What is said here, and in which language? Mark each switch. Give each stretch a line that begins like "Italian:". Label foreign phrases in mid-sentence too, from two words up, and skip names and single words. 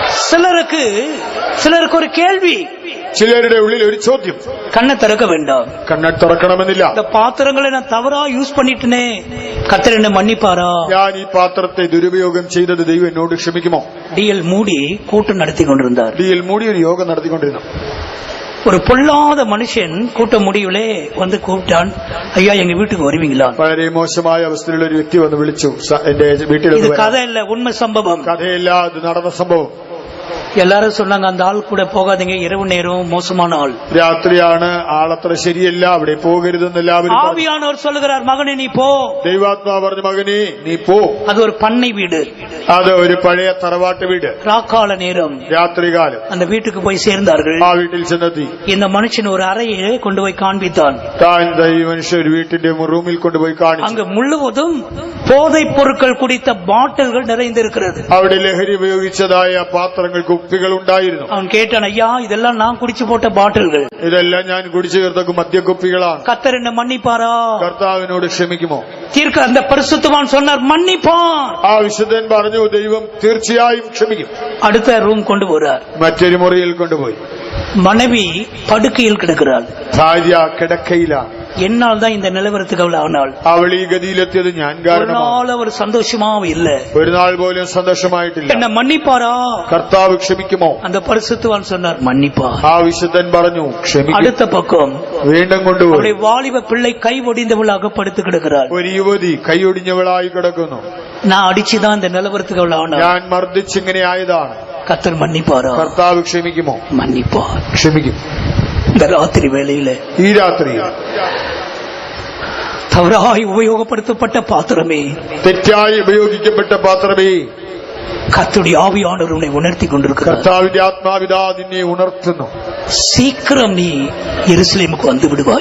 Tamil: சிலருக்கு ஒரு கேள்வி,
Malayalam: ചിലരുടെ ഉള്ളിൽ ഒരു ചോദ്യം,
Tamil: கண்ணை திறக்க வேண்டாம்,
Malayalam: കണ്ണ തുറക്കണമെന്നില്ല.
Tamil: இந்த பாத்திரங்களை நான் தவறா யூஸ் பண்ணிட்டேனே, கர்த்தர் என்ன மன்னிப்பாரா?
Malayalam: ഞാൻ ഈ പാത്രത്തെ ദുരുപയോഗം ചെയ്തത് ദൈവം എന്നോട് ക്ഷമിക്കുമോ?
Tamil: டிஎல் மூடி கூட்டம் நடத்தி கொண்டிருந்தார்.
Malayalam: ഡിഎൽ മൂടി ഒരു യോഗം നടത്തിക്കൊണ്ടിരുന്നു.
Tamil: ஒரு பொல்லாத மனுஷன் கூட்ட முடிவுலே வந்து கூப்பிட்டான், ஐயா எங்க வீட்டுக்கு வருவீங்களா?
Malayalam: വളരെ മോശമായ അവസ്ഥയിലുള്ള ഒരു വ്യക്തി വന്ന് വിളിച്ചു, എന്റെ വീട്ടിൽ.
Tamil: இது கதை இல்ல, உண்மை சம்பவம்.
Malayalam: കഥയില്ല, ഇത് നടന്ന സംഭവം.
Tamil: எல்லாரும் சொன்னாங்க அந்த ஆள் கூட போகாதீங்க, இரவு நேரம் மோசமான ஆள்,
Malayalam: രാത്രിയാണ്, ആളത്ര ശരിയല്ല, അവിടെ പോകരുതെന്ന് എല്ലാവരും പറഞ്ഞു.
Tamil: ஆவியானவர் சொல்லுகிறார், மகனே நீ போ.
Malayalam: ദൈവാത്മാവ് പറഞ്ഞു, മകനെ നീ പോ.
Tamil: அது ஒரு பண்ணை வீடு,
Malayalam: അത് ഒരു പഴയ തറവാട്ട് വീട്.
Tamil: ராக்கால நேரம்,
Malayalam: രാത്രികാലം
Tamil: அந்த வீட்டுக்கு போய் சேர்ந்தார்கள்.
Malayalam: ആ വീട്ടിൽ ചെന്നെത്തി.
Tamil: இந்த மனுஷன் ஒரு அறையை கொண்டு போய் காண்பித்தான்.
Malayalam: താൻ ഈ മനുഷ്യൻ ഒരു വീട്ടിന്റെ റൂമിൽ കൊണ്ടുപോയി കാണിച്ചു.
Tamil: அங்கு முழுவதும் போதைப் பொருட்கள் குடித்த பாட்டில்கள் நிறைந்திருக்கிறது.
Malayalam: അവിടെ ലഹരി ഉപയോഗിച്ചതായ പാത്രങ്ങൾ, കുപ്പികൾ ഉണ്ടായിരുന്നു.
Tamil: அவன் கேட்டான், ஐயா இதெல்லாம் நான் குடிச்சு போட்ட பாட்டில்கள்,
Malayalam: ഇതെല്ലാം ഞാൻ കുടിച്ചു ചേർത്ത മദ്യക്കുപ്പികളാണ്.
Tamil: கர்த்தர் என்ன மன்னிப்பாரா?
Malayalam: കർത്താവിനോട് ക്ഷമിക്കുമോ?
Tamil: தீர்க்க அந்த பரிசுத்தவான் சொன்னார், மன்னிப்பான்.
Malayalam: ആ വിശുദ്ധൻ പറഞ്ഞു, ദൈവം തീർച്ചയായും ക്ഷമിക്കും.
Tamil: அடுத்த ரூம் கொண்டு போறார்.
Malayalam: മറ്റൊരു മുറിയിൽ കൊണ്ടുപോയി.
Tamil: மனைவி படுக்கையில் கிடக்கிறாள்.
Malayalam: ഭാര്യ കിടക്കയിലാണ്.
Tamil: என்னால் தான் இந்த நிலவரத்துக்கு அவள் ஆனாள்.
Malayalam: അവൾ ഈ ഗതിയിലെത്തിയത് ഞാൻ
Tamil: ஒரு
Malayalam: കാരണമാണ്.
Tamil: நாள் அவர் சந்தோஷமாவும் இல்ல.
Malayalam: ഒരു നാൾ പോലും സന്തോഷമായിട്ടില്ല.
Tamil: என்ன மன்னிப்பாரா?
Malayalam: കർത്താവ് ക്ഷമിക്കുമോ?
Tamil: அந்த பரிசுத்தவான் சொன்னார், மன்னிப்பா.
Malayalam: ആ വിശുദ്ധൻ പറഞ്ഞു, ക്ഷമിക്കും.
Tamil: அடுத்த பக்கம்
Malayalam: വീണ്ടും കൊണ്ടുപോയി.
Tamil: அவருடைய வாலிப பிள்ளை கை ஒடிந்தவளாக படுத்து கிடக்கிறாள்.
Malayalam: ഒരു യുവതി കൈയൊടിഞ്ഞവളായി കിടക്കുന്നു.
Tamil: நான் அடிச்சுதான் இந்த நிலவரத்துக்கு அவள் ஆனாள்.
Malayalam: ഞാൻ മർദ്ദിച്ചിങ്ങനെ ആയതാണ്.
Tamil: கர்த்தர் மன்னிப்பாரா?
Malayalam: കർത്താവ് ക്ഷമിക്കുമോ?
Tamil: மன்னிப்பார்.
Malayalam: ക്ഷമിക്കും.
Tamil: இந்த ராத்திரி வேளையில
Malayalam: ഈ രാത്രി
Tamil: தவறாய் உபயோகப்படுத்தப்பட்ட பாத்திரமே,
Malayalam: തെറ്റായി ഉപയോഗിക്കപ്പെട്ട പാത്രമേ,
Tamil: கர்த்தருடைய ஆவியானவர் உன்னை உணர்த்தி கொண்டிருக்கிறார்.
Malayalam: കർത്താവിന്റെ ആത്മാവിതാ നിന്നെ ഉണർത്തുന്നു.
Tamil: சீக்கிரம் நீ எருசலேமுக்கு வந்து விடுவாய்.